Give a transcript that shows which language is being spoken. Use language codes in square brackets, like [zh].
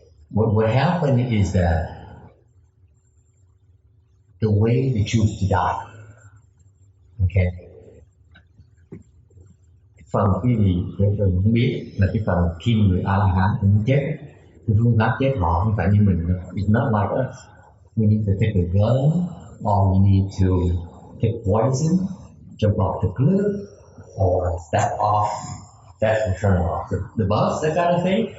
[en] What happened is that the way they choose to die. Okay. [vi] Phần cái gì mình không biết là cái phần khi người A La Hán cũng chết. Cái phương pháp chết họ không phải như mình. [en] It's not like us. We need to take a gun, or we need to take poison, jump off the cliff, or step off, that's in front of the bus, that kind of thing.